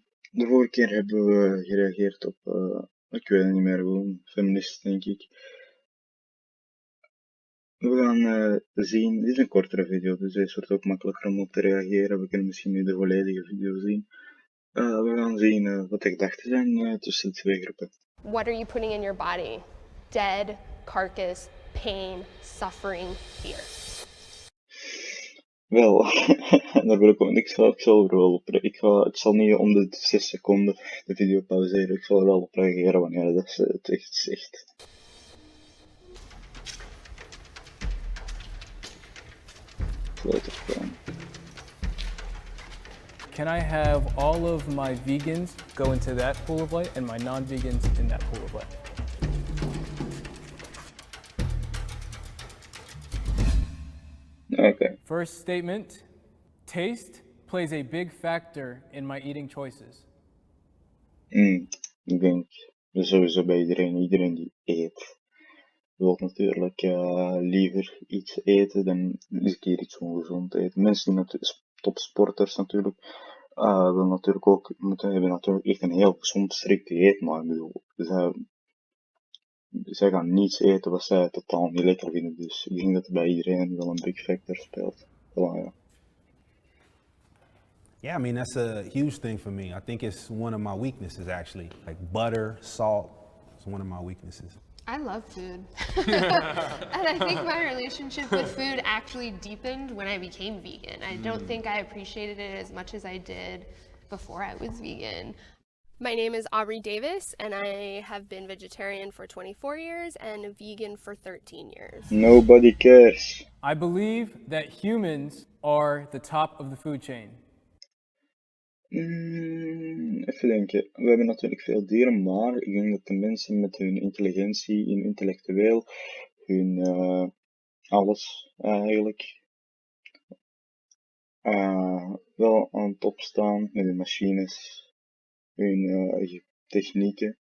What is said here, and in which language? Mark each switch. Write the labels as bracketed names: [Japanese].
[Dutch] De vorige keer hebben we gereageerd op, ik weet het niet meer, gewoon feminist denk ik. We gaan zien, dit is een kortere video, dus deze wordt ook makkelijker om op te reageren. We kunnen misschien nu de volledige video zien. We gaan zien wat de gedachten zijn tussen de twee groepen. [English] What are you putting in your body? Dead, carcass, pain, suffering, fear. [Dutch] Wel, daar wil ik ook niks van. Ik zal er wel op ik zal niet om de 6 seconden de video pauzeren. Ik zal er wel op reageren wanneer dat ze het echt zegt. [English] Can I have all of my vegans go into that pool of light and my non-vegans in that pool of light? Okay. First statement, taste plays a big factor in my eating choices. [Dutch] Ik denk sowieso bij iedereen die eet. Wil natuurlijk liever iets eten dan eens een keer iets ongezond eten. Mensen die topsporters natuurlijk, hebben natuurlijk echt een heel gezond strikt dieet, maar ik bedoel, zij gaan niets eten wat zij totaal niet lekker vinden, dus ik denk dat het bij iedereen wel een [English] big factor [Dutch] speelt. Voilà, ja. [English] Yeah, I mean, that's a huge thing for me. I think it's one of my weaknesses, actually. Like butter, salt, it's one of my weaknesses. I love food. And I think my relationship with food actually deepened when I became vegan. I don't think I appreciated it as much as I did before I was vegan. My name is Aubrey Davis, and I have been vegetarian for 24 years and vegan for 13 years. Nobody cares. I believe that humans are the top of the food chain. [Dutch] Even denken. We hebben natuurlijk veel dieren, maar ik denk dat de mensen met hun intelligentie, hun intellectueel, hun alles eigenlijk, wel aan de top staan met hun machines, hun technieken.